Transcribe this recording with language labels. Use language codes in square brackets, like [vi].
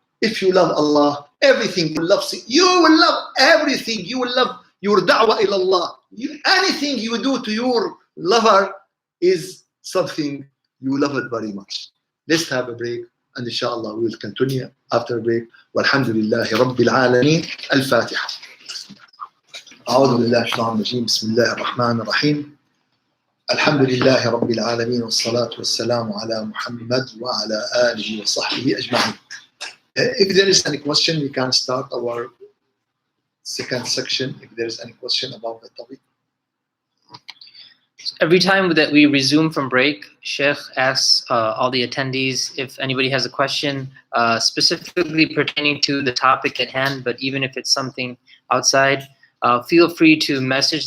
[en] If you love Allah, everything you will love everything. You will love your [ar] da'wah ila Allah. [en] Anything you do to your lover is something you love it very much. Let's have a break, and inshallah we will continue after a break. [ar] Walhamdulillahi Rabbil Alameen. Al-Fatiha. أعوذ بالله من الشيطان الرجيم. بسم الله الرحمن الرحيم. الحمد لله رب العالمين والصلاة والسلام على محمد وعلى آله وصحبه أجمعين. [en] If there is any question, we can start our second section. If there is any question about the topic. Every time that we resume from break, Sheikh asks all the attendees if anybody has a question specifically pertaining to the topic at hand, but even if it's something outside, feel free to message.